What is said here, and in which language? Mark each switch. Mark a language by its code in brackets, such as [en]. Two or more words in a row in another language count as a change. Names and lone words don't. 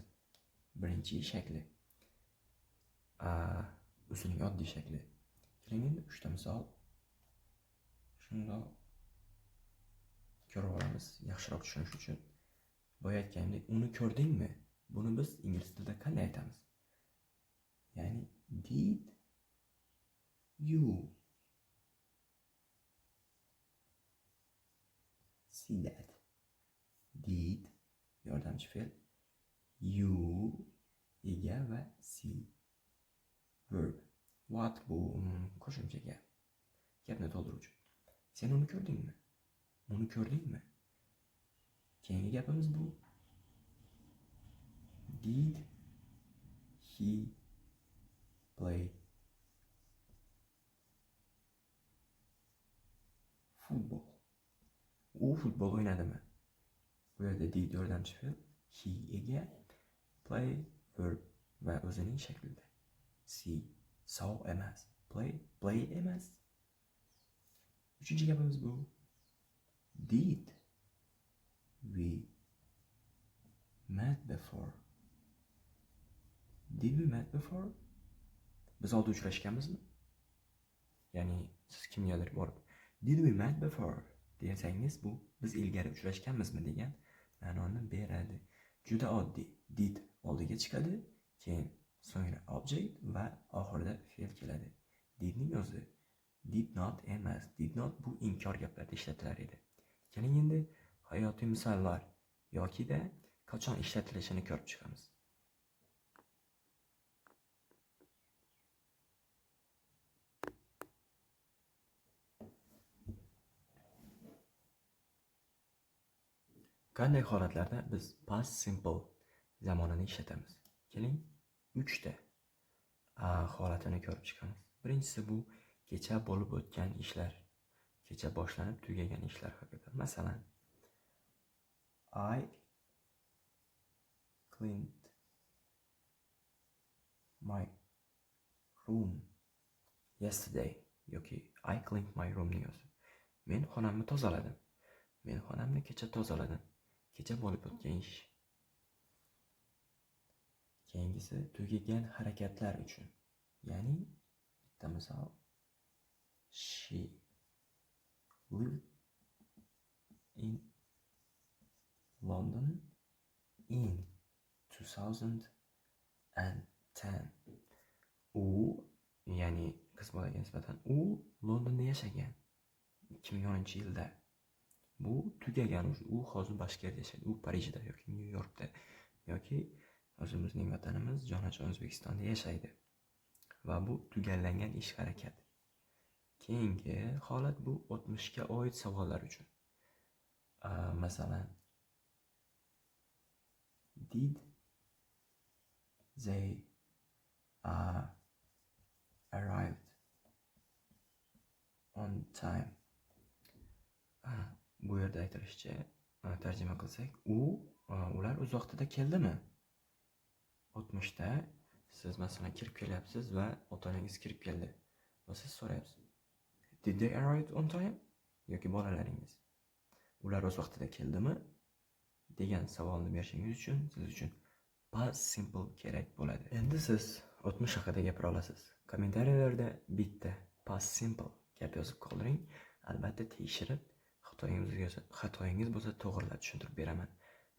[uz] Birinchi shakli. O'zining oddiy shakli. Keling endi 3 ta misol shundoq ko'rib olamiz, yaxshiroq tushunish uchun. Boya aytgandek, uni ko'rdingmi? Buni biz ingliz tilida qanday aytamiz? [en] Ya'ni did you see that? [uz] Did yordamchi fe'l, you ega va [en] see verb. [uz] What bu qo'shimcha gap. Gapni to'ldiruvchi. Sen uni ko'rdingmi? Uni ko'rdingmi? Keyingi gapimiz bu. [en] Did he play football? [uz] U futbol o'ynadimi? Bu yerda did yordamchi fe'l, he ega, [en] play verb [uz] va o'zining shaklida. [en] See, saw [uz] emas, play emas. Uchinchi gapimiz bu. [en] Did we met before? Did we met before? [uz] Biz oldin uchrashganmizmi? Ya'ni siz kimgadir borib [en] did we met before [uz] desangiz, bu biz ilgari uchrashganmizmi degan ma'noni beradi. Juda oddiy. Did oldiga chiqadi, keyin so'ngra object va oxirida fe'l keladi. Didning o'zi [en] did not [uz] emas. [en] Did not [uz] bu inkor gaplarda ishlatilar edi. Keling endi hayotiy misollar yokida qachon ishlatilishini ko'rib chiqamiz. Qanday holatlarda biz [en] past simple [uz] zamonini ishlatamiz? Keling 3 ta holatini ko'rib chiqamiz. Birinchisi bu kecha bo'lib o'tgan ishlar, kecha boshlanib tugagan ishlar haqida. Masalan, [en] I cleaned my room yesterday yoki I cleaned my room deyo'siz. [uz] Men xonamni tozaladim. Men xonamni kecha tozaladim. Kecha bo'lib o'tgan ish. Keyingisi tugagan harakatlar uchun. Ya'ni bitta misol, [en] she lived in London in 2010. [uz] U, ya'ni qiz bolaga nisbatan, u Londonda yashagan 2010-yilda. Bu tugagan, u hozir boshqa yerda yashaydi. U Parijda yoki Nyu-Yorkda yoki o'zimizning vatanimiz jonajon O'zbekistonda yashaydi. Va bu tugallangan ish harakat. Keyingi holat bu o'tmishga oid savollar uchun. Masalan, [en] did they arrived on time? [uz] Bu yerda aytilishicha, tarjima qilsak, ular o'z vaqtida keldimi? O'tmishda siz masalan kirib kelyapsiz va ota-onangiz kirib keldi. Va siz so'rayapsiz, [en] did they arrive on time? [uz] Yoki bolalaringiz, ular o'z vaqtida keldimi? degan savolni berishingiz uchun siz uchun [en] past simple [uz] kerak bo'ladi. Endi siz o'tmish haqida gapira olasiz. Kommentariyalarda bitta [en] past simple [uz] gap yozib qoldiring. Albatta tekshirib, xatoyingiz bo'lsa to'g'rilab tushuntirib beraman.